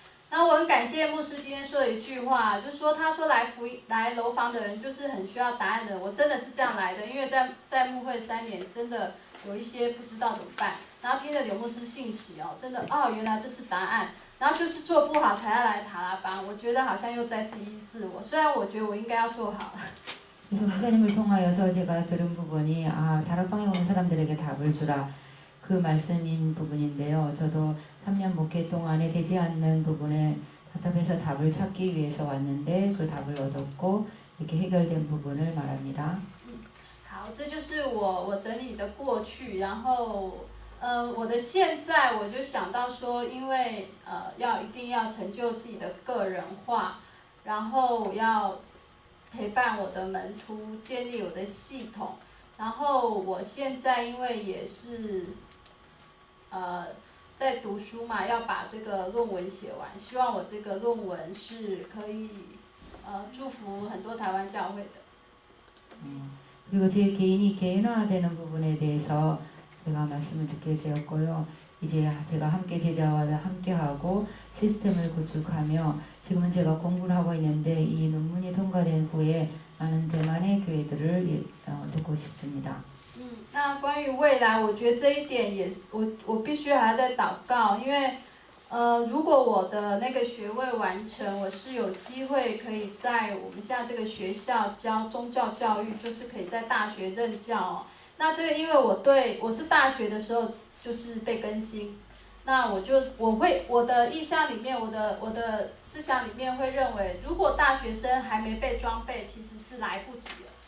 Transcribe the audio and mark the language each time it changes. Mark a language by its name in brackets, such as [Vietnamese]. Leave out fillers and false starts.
[Chinese] 那我很感谢牧师今天说的一句话，就是说他说来楼房的人就是很需要答案的。我真的是这样来的，因为在牧会3年，真的有一些不知道怎么办。然后听了刘牧师信息哦，真的哦，原来这是答案。然后就是做不好才要来塔拉班，我觉得好像又再次医治我。虽然我觉得我应该要做好了。 [Korean] 그래서 목사님을 통하여서 제가 들은 부분이 다락방에 오는 사람들에게 답을 주라 그 말씀인 부분인데요. 저도 3년 목회 동안에 되지 않는 부분에 답답해서 답을 찾기 위해서 왔는데 그 답을 얻었고 이렇게 해결된 부분을 말합니다. [Chinese] 好，这就是我整理的过去，然后我的现在我就想到说，因为一定要成就自己的个人化，然后要陪伴我的门徒，建立我的系统，然后我现在因为也是在读书嘛，要把这个论文写完，希望我这个论文是可以祝福很多台湾教会的。 [Korean] 그리고 제 개인이 개인화되는 부분에 대해서 제가 말씀을 듣게 되었고요. 이제 제가 함께 제자와 함께하고 시스템을 구축하며 지금은 제가 공부를 하고 있는데 이 논문이 통과된 후에 많은 대만의 교회들을 돕고 싶습니다. [Chinese] 那关于未来，我觉得这一点也是我必须还要再祷告，因为如果我的那个学位完成，我是有机会可以在我们现在这个学校教宗教教育，就是可以在大学任教哦。那这个因为我是大学的时候就是被更新，那我的意向里面，我的思想里面会认为，如果大学生还没被装备，其实是来不及了。